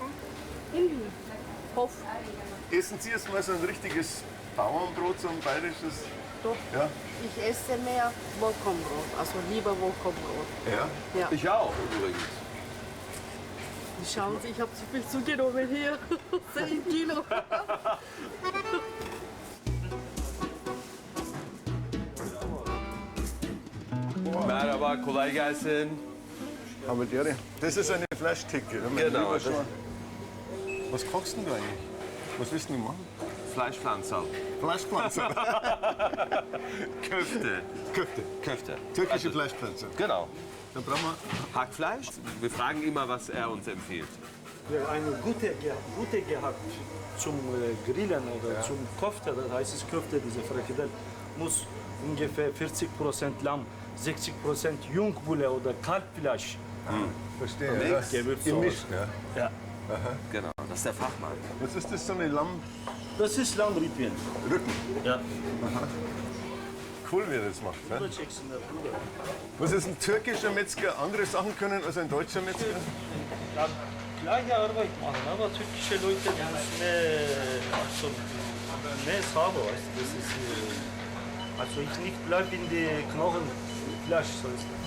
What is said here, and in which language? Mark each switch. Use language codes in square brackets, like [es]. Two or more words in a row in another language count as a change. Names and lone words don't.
[de] In Hof. Essen Sie jetzt mal so ein richtiges Bauernbrot, so ein bayerisches? Doch. Ja. Ich esse mehr Vollkornbrot, also lieber Vollkornbrot. Ja. Ja. Ich auch übrigens. Schauen Sie, ich habe zu viel zugenommen hier. 10 Kilo. [tr] Merhaba, kolay gelsin. [de] Aber Ehre. Das ist eine Fleischtheke. Mein Genau, lieber Schwan. Was kochst denn du eigentlich? Was willst du denn machen? Fleischpflanzer. Fleischpflanze. Köfte. Köfte. Köfte. Türkische Also, Fleischpflanze. Genau. Dann brauchen wir... Hackfleisch. Wir fragen immer, was er uns empfiehlt. Eine gute gehabt zum Grillen oder zum Kofte, das heißt es Köfte, diese Frikadelle, muss ungefähr 40% Lamm, 60% Jungbulle oder Kalbfleisch. Verstehe. Mix. Ja. Gewürz Gemischt, ja. Ja. Genau, das ist der Fachmann. Was ist das, so eine Lammrücken? Das ist Lammrippchen. Ja. Cool, wie er das macht. Ne? [tr] Burada çeksinler burada. [de] Was ist ein türkischer Metzger andere Sachen können als ein deutscher Metzger? Ja, gleiche Arbeit machen, aber türkische Leute müssen also, mehr sauber, weißt du, das ist, also ich nicht bleib in die Knochenfleisch, so ist das.